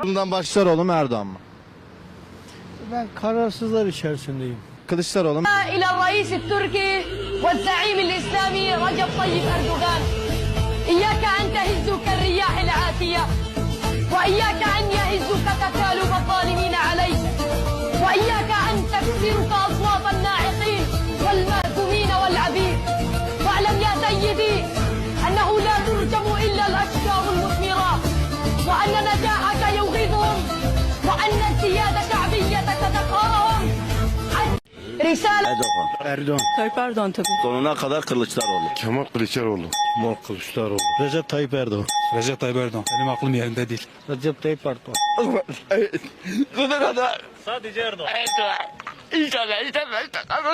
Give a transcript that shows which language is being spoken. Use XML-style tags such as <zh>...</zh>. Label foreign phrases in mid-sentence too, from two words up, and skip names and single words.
<tr>Bundan Başaroğlu mu Erdoğan mı? Ben kararsızlar içerisindeyim. Kılıçdaroğlu mu?</tr> <ar>إلى الرئيس التركي والزعيم الإسلامي رجب طيب أردوغان إياك أن تهز كالرياح العاتية وإياك أن يهزك تكالب الظالمين عليك وإياك أن تكسرك أصوات الناعقين والمأثومين والعبيد واعلم يا سيدي أنه لا ترجم إلا الأشجار المثمرة وأن نجاحك يغيظهم وأن ازدياد شعبيتك تقهرهم.</ar> <tr>Risale. Erdoğan. Tayyip Erdoğan tabii. Sonuna kadar Kılıçdaroğlu. Kemal Kılıçdaroğlu. Kemal Kılıçdaroğlu. Recep Tayyip Erdoğan. Recep Tayyip Erdoğan. Benim aklım yerinde değil. Recep Tayyip Erdoğan. Sonuna kadar. Sadece Erdoğan. İnşallah, inşallah, inşallah.</tr>